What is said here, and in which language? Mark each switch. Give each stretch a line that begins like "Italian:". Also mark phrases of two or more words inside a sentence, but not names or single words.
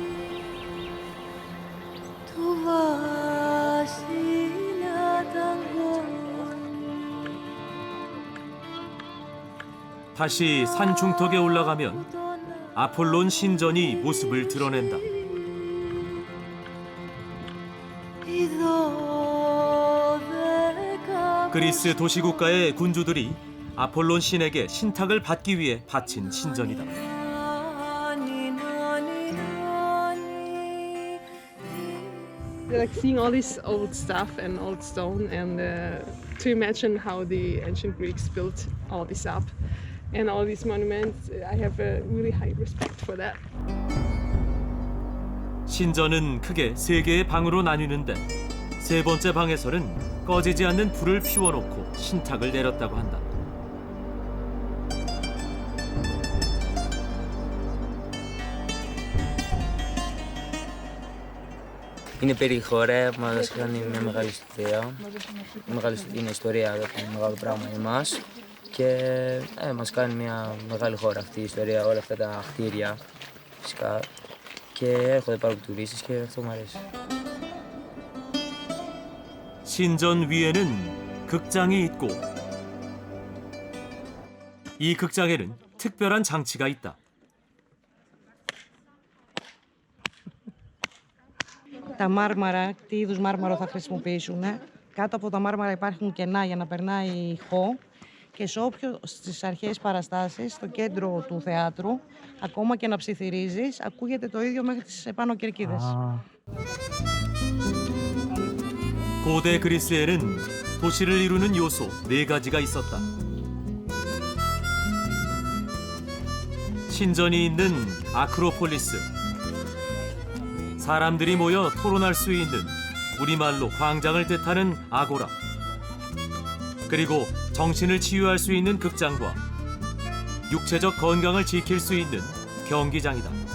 Korean: 다시 산 중턱에 올라가면 아폴론 신전이 모습을 드러낸다. 그리스 도시국가의 군주들이 아폴론 신에게 신탁을 받기 위해 바친 신전이다.
English: Like seeing all this old stuff and old stone, and to imagine how the ancient Greeks built all this up and all these monuments, I have a really high respect for that.
Korean: 신전은 크게 3개의 방으로 나뉘는데 3번째 방에서는 꺼지지 않는 불을 피워놓고 신탁을 내렸다고 한다.
Greek: Είναι περίεργο, ωραία, μας κάνει μια μεγάλη ιστορία. Είναι ιστορία, είναι μεγάλο πράγμα για εμάς. Και μας κάνει μια μεγάλη χώρα αυτή η ιστορία, όλα αυτά τα κτίρια φυσικά. Και έρχονται πάρα πολλοί τουρίστες και αυτό μου αρέσει.
Korean: 신전 위에는 극장이 있고 이 극장에는 특별한 장치가 있다.
Greek: Τα μάρμαρα, τι είδους μάρμαρο θα χρησιμοποιήσουν. Κάτω από τα μάρμαρα υπάρχουν κενά για να περνάει ηχό και στις αρχαίες παραστάσεις, στο κέντρο του θεάτρου, ακόμα και να ψιθυρίζεις, ακούγεται το ίδιο μέχρι τις επάνω κερκίδες.
Korean: 고대 그리스에는 도시를 이루는 요소 4가지가 있었다. 신전이 있는 아크로폴리스, 사람들이 모여 토론할 수 있는 우리말로 광장을 뜻하는 아고라, 그리고 정신을 치유할 수 있는 극장과 육체적 건강을 지킬 수 있는 경기장이다.